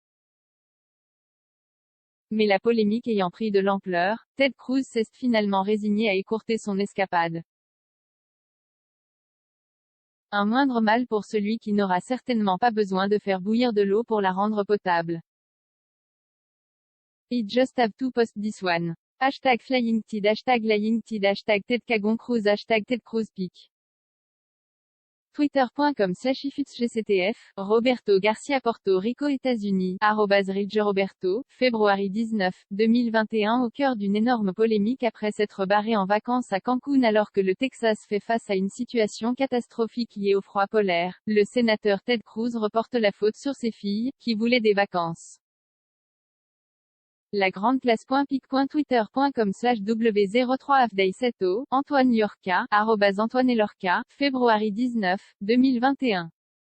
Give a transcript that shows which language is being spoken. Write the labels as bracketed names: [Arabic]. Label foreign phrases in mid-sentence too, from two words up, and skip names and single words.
[French] Mais la polémique ayant pris de l'ampleur, Ted Cruz s'est finalement résigné à écourter son escapade. Un moindre mal pour celui qui n'aura certainement pas besoin de faire bouillir de l'eau pour la rendre potable. [English] I just have to post this one. #FlyingTed, #LyingTed, #TedCagonCruz, #TedCruzPic. [French] Twitter.com/ifutsgctf, Roberto Garcia Porto Rico États-Unis, @RidgeRoberto, février 19, 2021. Au cœur d'une énorme polémique après s'être barré en vacances à Cancún alors que le Texas fait face à une situation catastrophique liée au froid polaire, le sénateur Ted Cruz reporte la faute sur ses filles, qui voulaient des vacances. La grande place.pic.twitter.com/w03fday7o, Antoine Liorca, @AntoineLorca, février 19, 2021.